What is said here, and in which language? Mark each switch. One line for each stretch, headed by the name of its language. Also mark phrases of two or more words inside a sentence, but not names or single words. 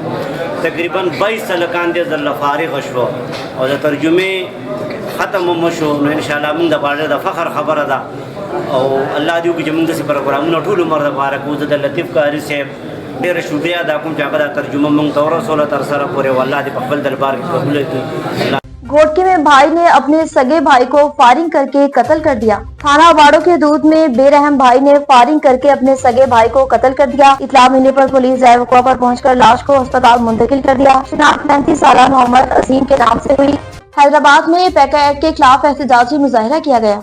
Pashto: تقریبا 22 هلکان دې ځله فارغ شوه او د ترجمې ختم هم شو. نو انشاءالله موږ دپاره د فخر خبره ده او الله دې وکړي چې موږ داسې پروګرامونه ټول عمر دپاره کوو. زه د لطیف قاري صاحب ډېره شکریا ادا کوم چې هغه دا ترجمه موږ ته ورسوله تر سره پورې، او الله دې په خپل دربار کې قبول کړي.
Urdu: گھوٹکے میں بھائی نے اپنے سگے بھائی کو فائرنگ کرکے قتل کر دیا. تھانہ اباڑو کے دودھ میں بے رحم بھائی نے فائرنگ کرکے اپنے سگے بھائی کو قتل کر دیا. اطلاع ملنے پر پولیس وقوعہ پر پہنچ کر لاش کو اسپتال منتقل کر دیا. شناخت 35 سال محمد عاصم کے نام سے ہوئی۔ حیدرآباد میں پیکا ایکٹ کے خلاف احتجاجی مظاہرہ کیا گیا.